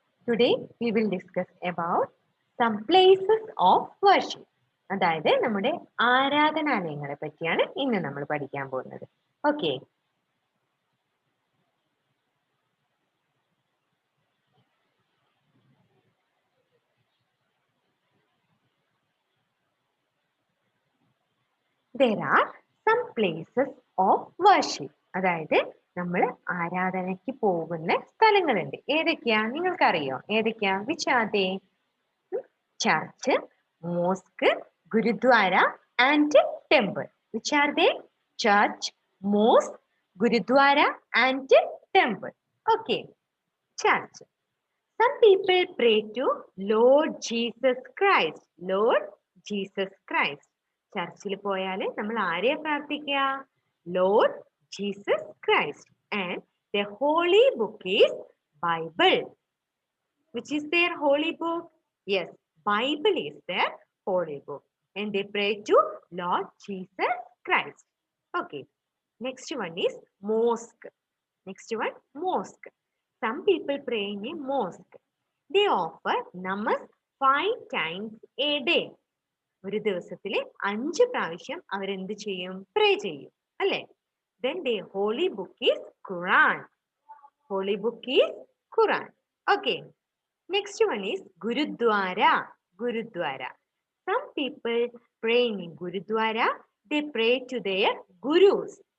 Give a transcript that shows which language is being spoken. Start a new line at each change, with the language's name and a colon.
English: Today we will discuss about some places of worship.
Malayalam: അതായത് നമ്മുടെ ആരാധനാലയങ്ങളെ പറ്റിയാണ് ഇന്ന് നമ്മൾ പഠിക്കാൻ പോകുന്നത്.
English: Okay, there are some places of worship.
Malayalam: അതായത് നമ്മൾ ആരാധനയ്ക്ക് പോകുന്ന സ്ഥലങ്ങളുണ്ട്. ഏതൊക്കെയാ നിങ്ങൾക്കറിയോ? ഏതൊക്കെയാ?
English: Which are they? Church, mosque, gurudwara and temple. Which are they? Church, mosque, gurudwara and temple. Okay, church. Some people pray to Lord Jesus Christ. Lord Jesus Christ.
Malayalam: ചർച്ചിൽ പോയാൽ നമ്മൾ ആരെയാ പ്രാർത്ഥിക്കുക?
English: Lord Jesus Christ. And the holy book is Bible. Which is their holy book? Yes, Bible is their holy book. And they pray to Lord Jesus Christ. Okay. Next one is mosque. Next one, mosque. Some people pray in a mosque. They offer namas 5 times a day.
Malayalam: ഒരു ദിവസത്തിൽ 5 പ്രാവശ്യം അവരെന്ത് ചെയ്യും? പ്രേ ചെയ്യും അല്ലേ?
English: Then their holy book is Quran. Holy book is Quran. Okay. Next one is Gurudwara. Gurudwara. Some people pray in Gurudwara. They pray to their gurus.